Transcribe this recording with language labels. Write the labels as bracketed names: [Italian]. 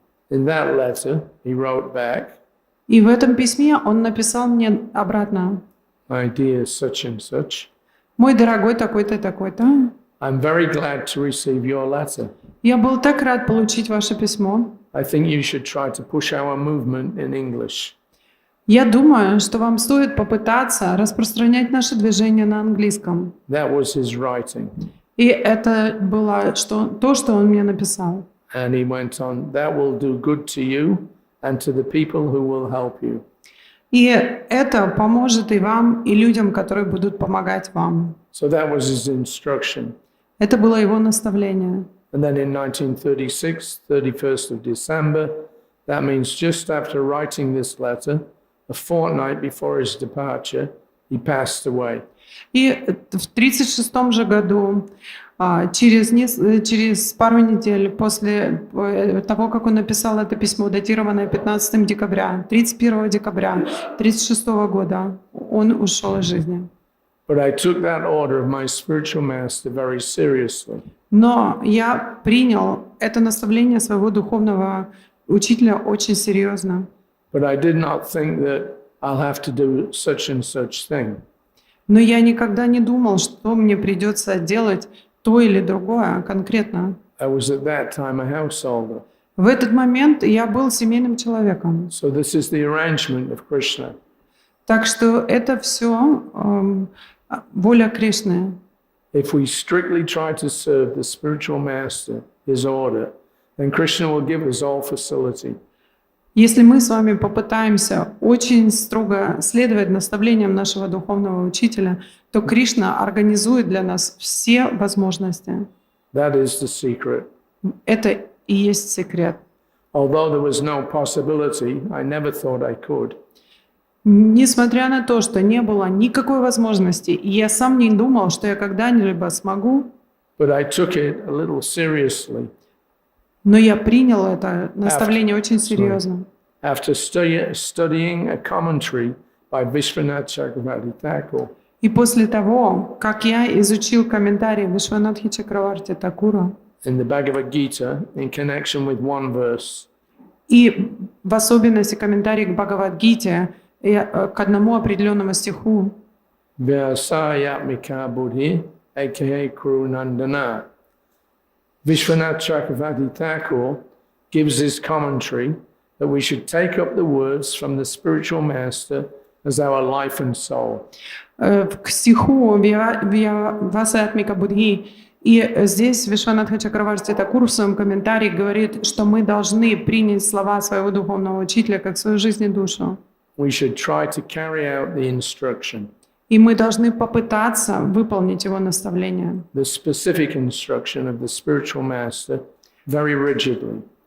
[English] In that letter, he wrote back, [Russian] И в этом письме он написал мне обратно. [English] "My dear such and such, [Russian] Мой дорогой такой-то, такой-то. [English] I'm very glad to receive your letter. [Russian] Я был так рад получить ваше письмо. [English] I think you should try to push our movement in English. [Russian] Я думаю, что вам стоит попытаться распространять наше движение на английском. [English] That was his writing. [Russian] И это было то, что он мне написал. [English] And he went on, that will do good to you and to the people who will help you. [Russian] И это поможет и вам, и людям, которые будут помогать вам. [English] So that was his instruction. [Russian] Это было его наставление. [English] And then in 1936, 31st of December, that means just after writing this letter, a fortnight before his departure, he passed away. [Russian] И в 1936 же году, через пару недель после того, как он написал это письмо, датированное 15 декабря, 31 декабря 1936 года, он ушел из жизни. [English] But I took that order of my spiritual master very seriously. [Russian] Но я принял это наставление своего духовного учителя очень серьезно. [English] But I did not think that I'll have to do such and such thing. [Russian] Но я никогда не думал, что мне придется делать то или другое конкретно. [English] I was at that time a householder. [Russian] В этот момент я был семейным человеком. [English] So this is the arrangement of Krishna. [Russian] Так что это все воля Кришны. [English] If we strictly try to serve the spiritual master, his order, then Krishna will give us all facility. [Russian] Если мы с вами попытаемся очень строго следовать наставлениям нашего духовного учителя, то Кришна организует для нас все возможности. [English] That is the secret. [Russian] Это и есть секрет. [English] Although there was no possibility, I never thought I could. [Russian] Несмотря на то, что не было никакой возможности, и я сам не думал, что я когда-либо смогу, [English] But I took it a little seriously. [Russian] но я принял это наставление очень серьезно. [English] After studying a commentary by Vishwanath Chakravarti Thakur, [Russian] И после того, как я изучил комментарий Вишванатхи Чакраварти Такура, [English] in the Bhagavad Gita in connection with one verse, [Russian] и в особенности комментарий к Бхагавад-гите, к одному определенному стиху, [English] Vyasayatmika Buddhi, aka Kuru Nandana, Vishwanath Chakravarti Thakur gives his commentary that we should take up the words from the spiritual master as our life and soul. [Russian] К стиху Васаятмика Будхи. И здесь Вишванатха Чакраварти Такур в своем комментарии говорит, что мы должны принять слова своего духовного учителя как свою жизнь и душу. [English] We should try to carry out the instruction, [Russian] И мы должны попытаться выполнить его наставление. [English] the specific instruction of the spiritual master, very rigidly.